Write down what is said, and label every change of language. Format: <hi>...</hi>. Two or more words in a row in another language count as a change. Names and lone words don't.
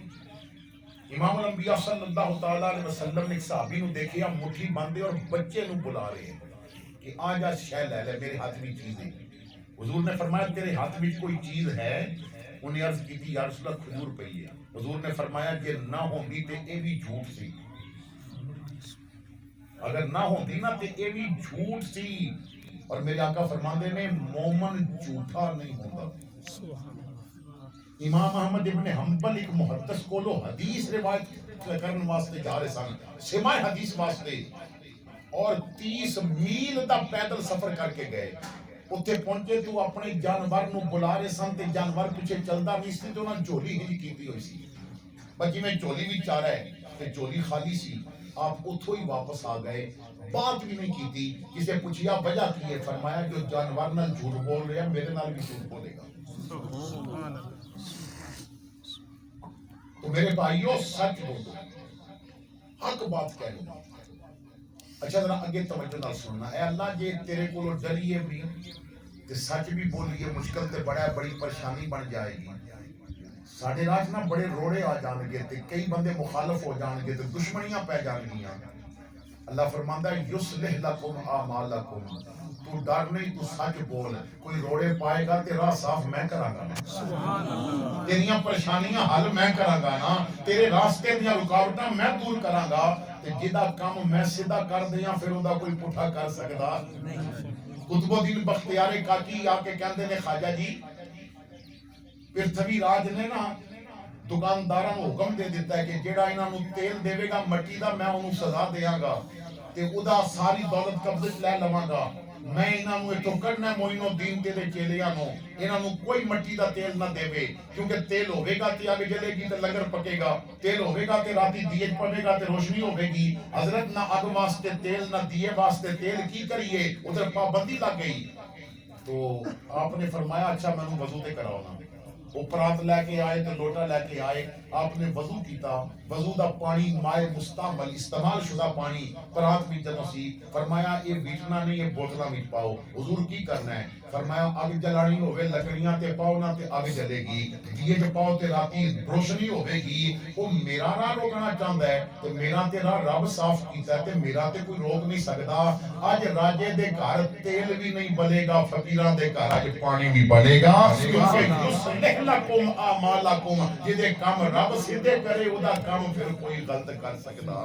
<ur>امام الانبیاء صلی اللہ تعالیٰ علیہ وسلم نے ایک صحابی نو دیکھیا مٹھی باندھے اور بچے نو بلا رہے ہیں کہ آ جا شے لے لے، میرے ہاتھ میں چیز ہے۔ حضور نے فرمایا تیرے ہاتھ میں کوئی چیز ہے؟ انہیں عرض کی تھی یا رسول اللہ کھجور پئی ہے۔</ur> <pa>حضور نے فرمایا کہ نہ ہوندی تے اے بھی جھوٹ سی، اگر نہ ہوندی نا تے اے بھی جھوٹ سی۔ اور میرے آقا فرماندے نے مومن جھوٹا نہیں ہوندا۔ امام احمد ابن حنبل ایک محدث کولو حدیث روایت کرن واسطے جا رہے سن، سماع حدیث واسطے، اور 30 میل دا پیدل سفر کر کے گئے۔ اتھے پہنچے تو اپنے جانور نو بلا رہے سن تے جانور پیچھے چلدا نہیں سی تے انہاں جھولی ہی کیتی ہوئی سی، بچی میں جھولی بھی چارہ ہے تے جھولی خالی سی۔ آپ اتھوں ہی واپس آ گئے، بات بھی نہیں کیتی۔ کسے پوچھیا وجہ کی ہے؟ فرمایا جو جانور نال جھوٹ بول رہے ہیں میرے نال بھی جھوٹ بولے گا۔</pa> <ur>تو میرے بھائیوں سچ بولو، حق بات کہہ لو۔</ur> <pa>اچھا ذرا اگے توجہ نال سننا، اے اللہ جے تیرے کولو ڈریے بھی تے سچ بھی بولیے مشکل تے بڑا بڑی پریشانی بن جائے گی. ساڈے راج نہ بڑے روڑے آ جان گے تے کئی بندے مخالف ہو جان گے تے دشمنیاں پہ جان گیاں. اللہ فرماندا ہے</pa> <ar>یصلح لکم اعمالکم.</ar> <pa>تو ڈر نہیں، تو سچ بول. کوئی روڑے پائے گا تے راہ صاف میں کراں گا. تیریاں پریشانیاں حل میں کراں گا نا. تیرے راستے دیاں رکاوٹاں میں دور کراں گا. تے جدا کام میں سیدھا کر دیاں پھر اوندا کوئی پٹھا کر سکدا نہیں. قطب الدین بختیار کاکی آ کے کہندے نے خواجہ جی پرتھوی راج نے نا دکانداراں نوں حکم دے دیتا ہے کہ جیڑا انہاں نوں تیل دیوے گا مٹی دا میں اونوں سزا دیاں گا تے ادا ساری دولت قبضے لے لواں گا. میں انہاں نوں اتوں کڈنا معین الدین تے چیلیاں نوں. انہاں نوں کوئی مٹی دا تیل نہ دیوے کیونکہ تیل ہوے گا تے اگ جلے گی تے لنگر پکے گا. تیل ہوے گا تے راتی دیے پوے گا تے روشنی ہوے گی. حضرت نہ اگ واسطے تیل نہ دیے واسطے تیل کی کریے. ادھر پابندی لگ گئی. تو آپ نے فرمایا اچھا مینوں وضو تے کراؤ نا. وہ پرات لے کے آئے تے لوٹا لے کے آئے. آپ نے وضو کیتا. وضو دا پانی مائے مستعمل استعمال شدہ پانی پرات وچ جدوں سی فرمایا یہ ویٹنا نہیں یہ بوتلاں وچ پاؤ. حضور کی کرنا ہے؟ فرمایا اگ جلانی ہوے لکڑیاں تے پاؤ نا تے اگ جلے گی. دیے تے پاؤ تے راتی روشنی ہوے گی. وہ میرا راہ روکنا چاہندا ہے تے میرا تے راہ رب صاف کیتا ہے تے میرا تے کوئی روک نہیں سکدا. اج راجے دے گھر تیل بھی نہیں بلے گا فقیراں دے گھر اج پانی بھی بلے گا. کیونکہ</pa> <ar>لکم اعمالکم</ar> <pa>جدے کام رب سیدھے کرے ادا کام پھر کوئی غلط کر سکدا.</pa>